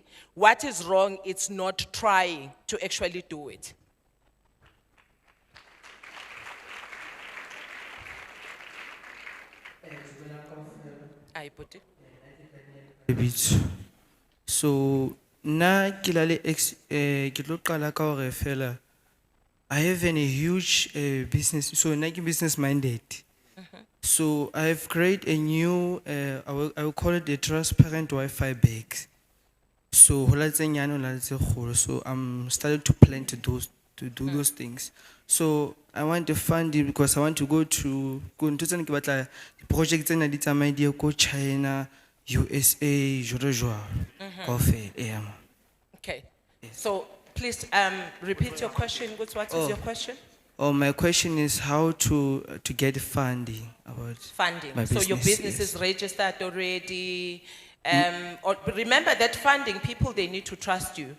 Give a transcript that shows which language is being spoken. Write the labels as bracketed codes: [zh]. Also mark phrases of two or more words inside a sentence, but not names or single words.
[en] What is wrong is not trying to actually do it. I put it. [st] So na kilale ke tlo qala ka hore fela [en] I have a huge business, so [st] na ke [en] business minded. So I've created a new I will call it a transparent Wi-Fi bag. [st] So ho la tse nyane, ho la tse kgolo. [en] So I'm starting to plan to do those things. So I want the funding because I want to go into [st] tsena ke batla project tsena di tsamaye di ye ko China, USA, jwalo jwalo. Kaofela, [en] yeah. Okay. So please repeat your question. What is your question? Oh, my question is how to get funding about Funding. my So your business, business yes. is registered already. Or remember that funding, people, they need to trust you.